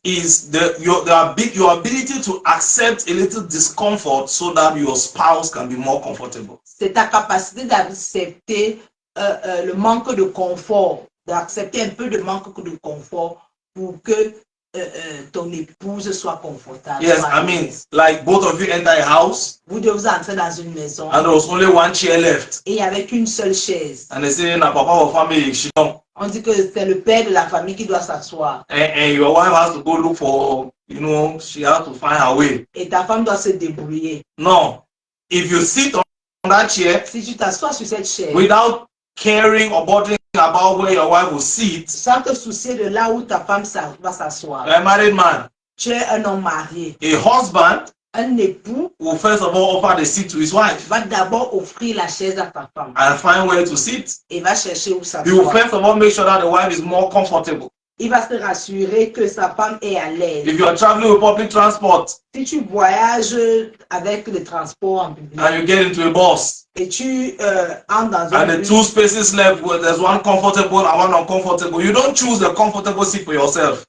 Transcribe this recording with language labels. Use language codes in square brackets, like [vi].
[en] is your ability to accept a little discomfort so that your spouse can be more comfortable. [fr] c'est ta capacité d'accepter le manque de confort, d'accepter un peu de manque de confort pour que ton épouse soit confortable. [en] Yes, I mean, like both of you enter a house [fr] Vous devez entrer dans une maison [en] and there was only one chair left. [fr] et avec une seule chaise. [en] And they say, na papa or family, she don't. [fr] On dit que c'est le père de la famille qui doit s'asseoir. [en] And your wife has to go look for, she has to find her way. [fr] Et ta femme doit se débrouiller. [en] No. If you sit on that chair [fr] Si tu t'assois sur cette chaise, [en] without caring or bothering about where your wife will sit, [fr] sans te soucier de là où ta femme va s'asseoir, [en] a married man, [fr] tu es un homme marié. [en] a husband [fr] Un époux [en] will first of all offer the seat to his wife [fr] va d'abord offrir la chaise à ta femme [en] and find where to sit. [fr] et va chercher où [en] He will [fr] s'asseoir. [en] first of all make sure that the wife is more comfortable. [fr] Il va se rassurer que sa femme est à l'aise. [en] If you are traveling with public transport [fr] Si tu voyages avec le transport en public [en] and you get into a bus [fr] et tu entres dans [en] and [fr] un [en] the [fr] bus [en] two spaces left where there's one comfortable and one uncomfortable, you don't choose the comfortable seat for yourself.